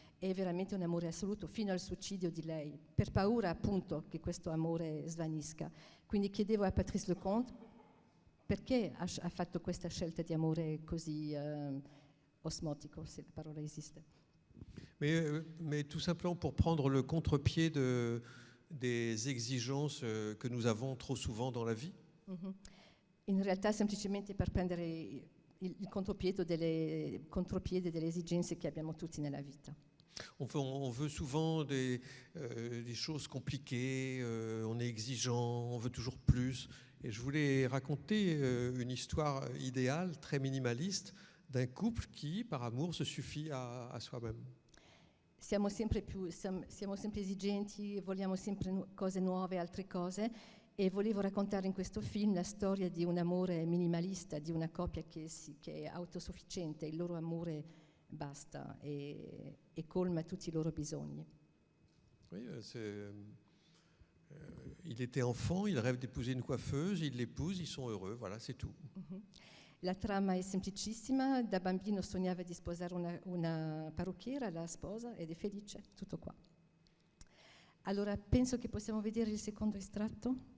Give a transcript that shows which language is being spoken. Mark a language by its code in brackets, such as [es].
[it] È veramente un amore assoluto fino al suicidio di lei, per paura appunto che questo amore svanisca. Quindi chiedevo a Patrice Lecomte perché ha fatto questa scelta di amore così osmotico, se la parola esiste. [fr] Mais tout simplement pour prendre le contre-pied des exigences que nous avons trop souvent dans la vie. [it] In realtà semplicemente per prendere il contropiede delle esigenze che abbiamo tutti nella vita. [fr] On veut souvent des choses compliquées, on est exigeant, on veut toujours plus. Et je voulais raconter une histoire idéale, très minimaliste, d'un couple qui, par amour, se suffit à soi-même. [it] Siamo sempre esigenti, vogliamo sempre cose nuove, altre cose, e volevo raccontare in questo film la storia di un amore minimalista, di una coppia che è autosufficiente, il loro amore basta e colma tutti i loro bisogni. [fr] Oui, il était enfant, il rêve d'épouser une coiffeuse, il l'épouse, ils sont heureux, voilà, c'est tout. [it] La trama è semplicissima, da bambino sognava di sposare una parrucchiera, la sposa ed è felice, tutto qua. Allora penso che possiamo vedere il secondo estratto.